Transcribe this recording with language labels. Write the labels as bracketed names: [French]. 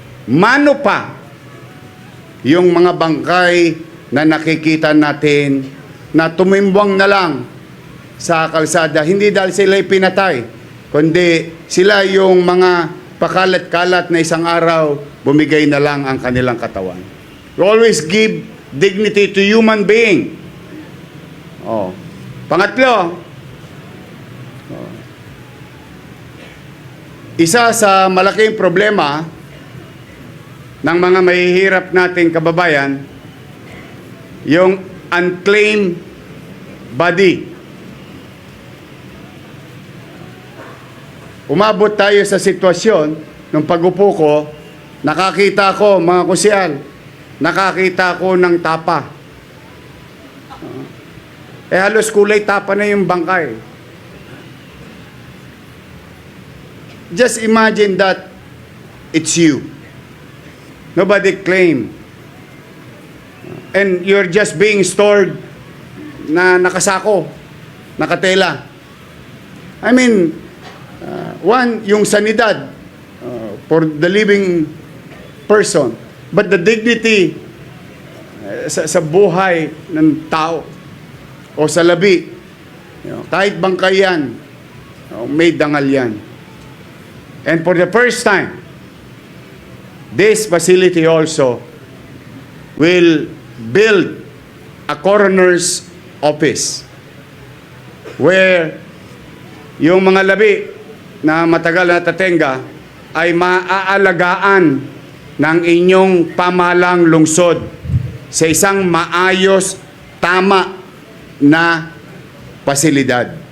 [Filipino] Mano pa yung mga bangkay na nakikita natin na tumimbwang na lang sa kalsada, hindi dahil sila pinatay, kundi sila yung mga pakalat-kalat na isang araw, bumigay na lang ang kanilang katawan. [English] We always give dignity to human being. [Filipino] Pangatlo, isa sa malaking problema ng mga mahihirap nating kababayan, yung unclaimed body. Umabot tayo sa sitwasyon, nung pag-upo ko, nakakita ko, mga kusyal, nakakita ko ng tapa. halos kulay tapa na yung bangkay. [English] Just imagine that it's you. Nobody claim. And you're just being stored na nakasako, nakatela. I mean, one, yung sanidad for the living person. [Filipino] But the dignity sa buhay ng tao o sa labi, kahit bangkay yan, may dangal yan. And for the first time, this facility also will build a coroner's office where yung mga labi na matagal na tatenga ay maaalagaan ng inyong pamahalang lungsod sa isang maayos, tama na pasilidad.